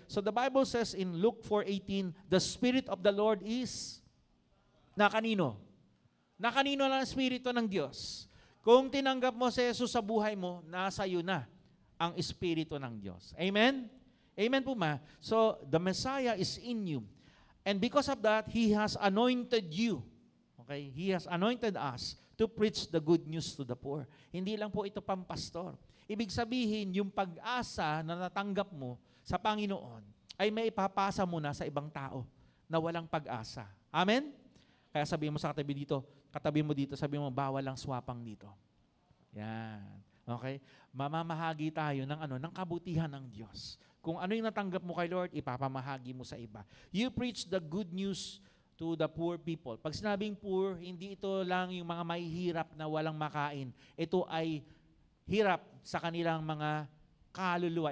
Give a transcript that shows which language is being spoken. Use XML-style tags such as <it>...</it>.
<en>So the Bible says in Luke 4:18, the Spirit of the Lord is</en> <tl>na kanino? Na kanino lang ang Espiritu ng Diyos? Kung tinanggap mo si Jesus sa buhay mo, nasa iyo na ang Espiritu ng Diyos.</tl> <en>Amen?</en> <tl>Amen po ma?</tl> <en>So, the Messiah is in you. And because of that, He has anointed you. Okay? He has anointed us to preach the good news to the poor.</en> <tl>Hindi lang po ito pampastor. Ibig sabihin, yung pag-asa na natanggap mo sa Panginoon ay may ipapasa mo na sa ibang tao na walang pag-asa. Amen? Kaya sabihin mo sa katabi mo dito, sabi mo, bawal lang swapang dito. Yan. Okay? Mamamahagi tayo ng kabutihan ng Diyos. Kung ano yung natanggap mo kay Lord, ipapamahagi mo sa iba.</tl> <en>You preach the good news to the poor people.</en> <tl>Pag sinabing poor, hindi ito lang yung mga mahihirap na walang makain. Ito ay hirap sa kanilang mga kaluluwa.</tl>